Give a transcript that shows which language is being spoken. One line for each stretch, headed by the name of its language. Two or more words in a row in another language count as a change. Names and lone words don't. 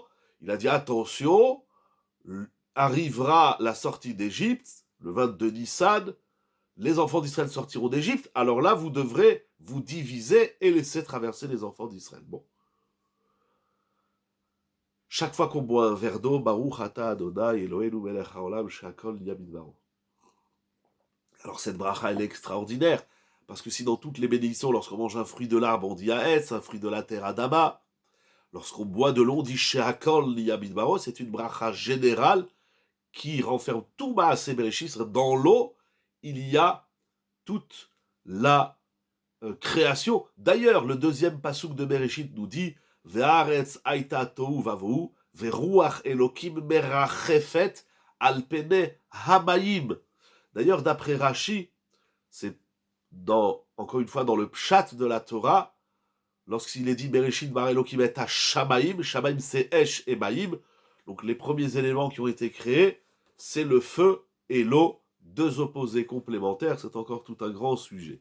French: Il a dit attention, arrivera la sortie d'Égypte, le 22 Nissan, les enfants d'Israël sortiront d'Égypte, alors là vous devrez vous diviser et laisser traverser les enfants d'Israël. Bon. Chaque fois qu'on boit un verre d'eau,
Hebrew: ברוך אתה אדני אלהינו מלך העולם שהכל נהיה בדברו.
French: Alors cette bracha, elle est extraordinaire, parce que si dans toutes les bénédictions, lorsqu'on mange un fruit de l'arbre, on dit Haetz, un fruit de la terre, Adama, lorsqu'on boit de l'eau, on dit
Hebrew: שהכל נהיה בדברו,
French: c'est une bracha générale qui renferme tout
Hebrew: מעשה בראשית.
French: Dans l'eau, il y a toute la création. D'ailleurs, le deuxième pasuk de Bereshit nous dit
Hebrew: והארץ היתה תהו ובהו ורוח אלהים מרחפת על פני המים.
French: D'ailleurs, d'après Rashi, C'est encore une fois dans le pshat de la Torah, lorsqu'il est dit
Hebrew: בראשית ברא אלהים את השמים,
French: Shamaim c'est Esh et Maïm, donc les premiers éléments qui ont été créés, c'est le feu et l'eau, deux opposés complémentaires, c'est encore tout un grand sujet.